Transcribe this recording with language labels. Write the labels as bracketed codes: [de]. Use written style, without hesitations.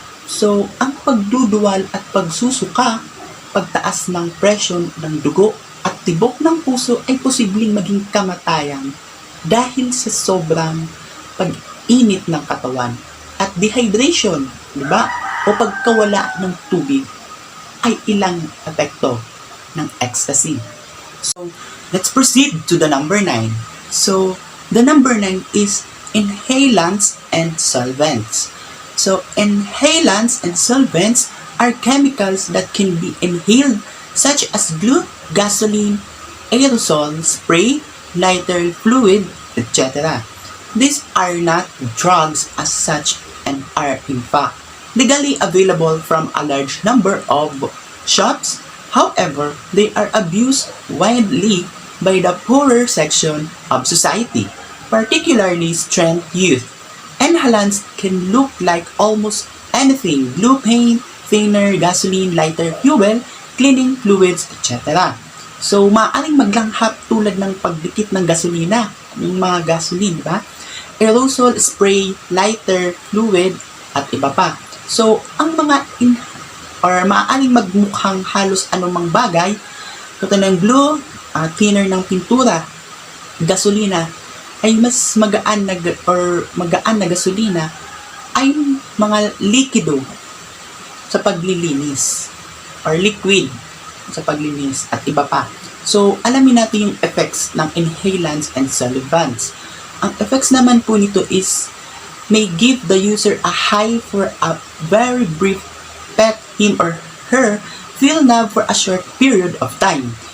[tl] So, ang pagduduwal at pagsusuka, pagtaas ng presyon ng dugo at tibok ng puso ay posibleng maging kamatayan dahil sa sobrang pag-init ng katawan at dehydration, di ba? O pagkawala ng tubig ay ilang epekto ng ecstasy. [en] So, let's proceed to the number 9. So, the number 9 is inhalants and solvents. So, inhalants and solvents are chemicals that can be inhaled such as glue, gasoline, aerosol, spray, lighter fluid, etc. These are not drugs as such and are in fact legally available from a large number of shops. However, they are abused widely by the poorer section of society, particularly strength youth. Inhalants can look like almost anything: blue paint, thinner, gasoline, lighter fuel, cleaning fluids, etc. [tl] So, maaaring maglanghap tulad ng pagdikit ng gasolina, yung mga gasoline, di ba? Aerosol spray, lighter, fluid, at iba pa. So, ang mga maaaring magmukhang halos anumang bagay, katulad ng glue, thinner ng pintura, gasolina, ay mas magaan na gasolina ay mga likido sa paglilinis or liquid sa paglilinis at iba pa. So, alamin natin yung effects ng inhalants and solvents. Ang effects naman po nito is [en] may give the user a high for a very brief, pet him or her, feel numb for a short period of time.